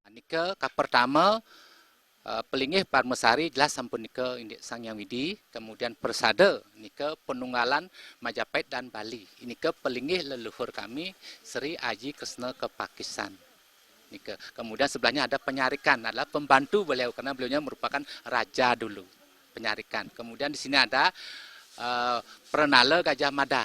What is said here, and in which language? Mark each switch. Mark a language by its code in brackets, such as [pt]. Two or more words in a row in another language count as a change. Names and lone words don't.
[id] nika pertama pelingih Parmesari jelas [ban] sampun nika Indik [id] Sang Hyang Widi, kemudian persada nika Penunggalan Majapahit dan Bali. Ini ke pelingih leluhur kami Sri Aji Kresna Kepakisan. Nika. Kemudian sebelahnya ada Penyarikan, adalah pembantu beliau karena beliaunya merupakan raja dulu. Penyarikan. Kemudian di sini ada Prenala Gajah Mada.